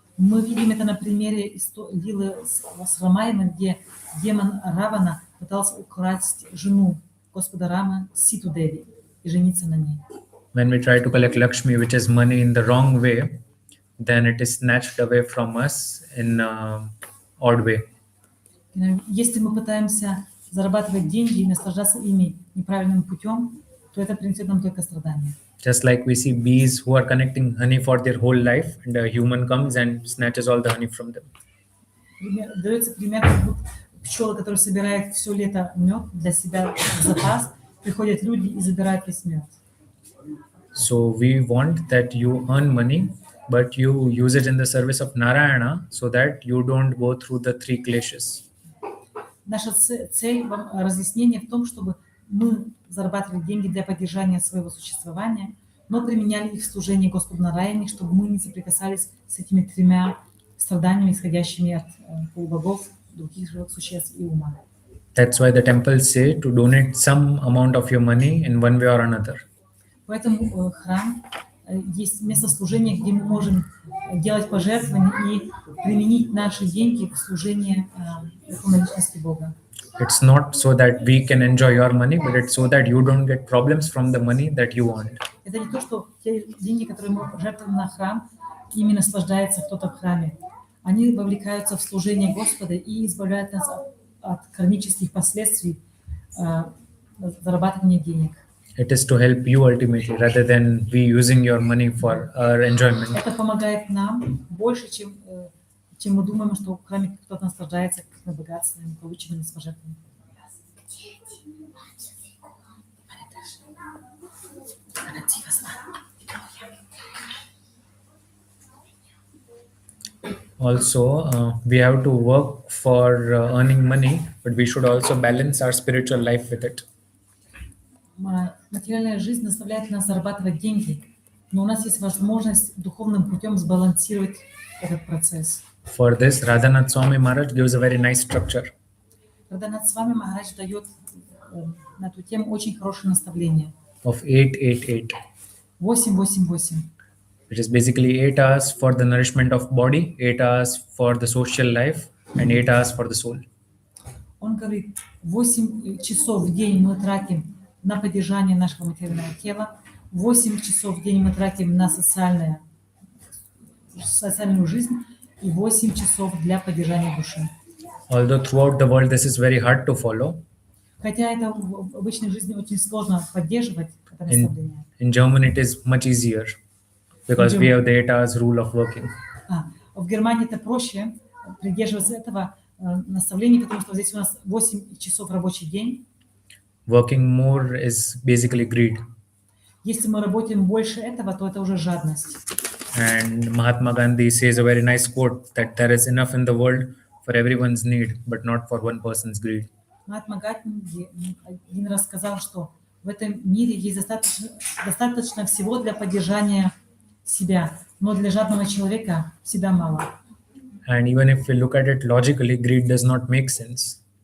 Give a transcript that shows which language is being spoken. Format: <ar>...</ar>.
<ru>Мы видим это на примере Лилы с Рамаяной, где демон Равана пытался украсть жену Господа Рама, Ситу Деви, и жениться на ней.</ru> <en>When we try to collect Lakshmi, which is money, in the wrong way, then it is snatched away from us in an odd way.</en> <ru>Если мы пытаемся зарабатывать деньги и наслаждаться ими неправильным путем, то это принесет нам только страдания.</ru> <en>Just like we see bees who are collecting honey for their whole life, and a human comes and snatches all the honey from them.</en> <ru>Дается пример, как будто пчелы, которые собирают все лето мед для себя в запас, приходят люди и забирают весь мед.</ru> <en>So we want that you earn money, but you use it in the service of Narayana so that you don't go through the three kleshas.</en> <ru>Наша цель, разъяснение в том, чтобы мы зарабатывали деньги для поддержания своего существования, но применяли их в служении Господу Нараяне, чтобы мы не соприкасались с этими тремя страданиями, исходящими от полубогов, других живых существ и ума.</ru> <en>That's why the temples say to donate some amount of your money in one way or another.</en> <ru>Поэтому храм есть место служения, где мы можем делать пожертвования и применить наши деньги в служение Верховной Личности Бога.</ru> <en>It's not so that we can enjoy your money, but it's so that you don't get problems from the money that you want.</en> <ru>Это не то, что те деньги, которые мы жертвуем на храм, ими наслаждается кто-то в храме. Они вовлекаются в служение Господа и избавляют нас от кармических последствий зарабатывания денег.</ru> <en>It is to help you ultimately, rather than we using your money for our enjoyment.</en> <ru>Это помогает нам больше, чем мы думаем, что в храме кто-то наслаждается какими-то богатствами, полученными с пожертвованиями.</ru> <en>Also, we have to work for earning money, but we should also balance our spiritual life with it.</en> <ru>Материальная жизнь заставляет нас зарабатывать деньги, но у нас есть возможность духовным путем сбалансировать этот процесс.</ru> <en>For this, Radhanath Swami Maharaj gives a very nice structure.</en> <ru>Радханат Свами Махарадж дает на эту тему очень хорошее наставление.</ru> <en>Of 888,</en> <ru>8-8-8.</ru> <en>which is basically 8 hours for the nourishment of body, 8 hours for the social life, and 8 hours for the soul.</en> <ru>Он говорит, 8 часов в день мы тратим на поддержание нашего материального тела, 8 часов в день мы тратим на социальную жизнь и 8 часов для поддержания души.</ru> <en>Although throughout the world this is very hard to follow,</en> <ru>Хотя это в обычной жизни очень сложно поддерживать, это наставление.</ru> <en>in Germany it is much easier because we have the 8 hours rule of working.</en> <ru>В Германии это проще придерживаться этого наставления, потому что здесь у нас 8 часов рабочий день.</ru> <en>Working more is basically greed.</en> <ru>Если мы работаем больше этого, то это уже жадность.</ru> <en>And Mahatma Gandhi says a very nice quote that there is enough in the world for everyone's need, but not for one person's greed.</en> <ru>Махатма Ганди один раз сказал, что в этом мире есть достаточно всего для поддержания себя, но для жадного человека всегда мало.</ru> <en>And even if we look at it logically, greed does not make sense.</en>